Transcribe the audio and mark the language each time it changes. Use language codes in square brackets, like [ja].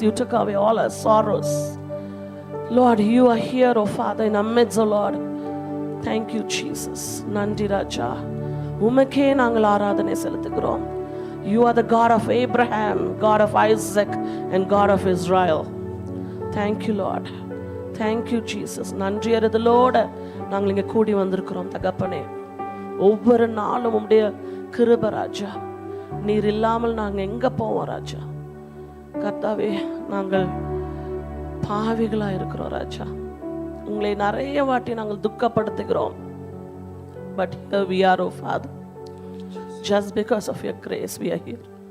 [en] You took away all our sorrows. Lord, you are here, oh Father, in our midst, oh Lord. Thank you, Jesus. [ta] Nandi Raja. உமக்கே நாங்கள் ஆராதனை செலுத்துகிறோம். [en] You are the God of Abraham, God of Isaac, and God of Israel. Thank you, Lord. Thank you, Jesus. [ta] நன்றி அறிதலோட நாங்கள் இங்கே கூடி வந்திருக்கிறோம் தகப்பனே. ஒவ்வொரு நாளும் உம்முடைய கிருபை ராஜா. நீர் இல்லாமல் நாங்கள் எங்கே போவோம் ராஜா? கர்த்தாவே, நாங்கள் பாவிகளாக இருக்கிறோம் ராஜா. உங்களை நிறைய வாட்டி நாங்கள் துக்கப்படுத்துகிறோம். [en] But here we are, oh Father. Just because of your grace, we are here.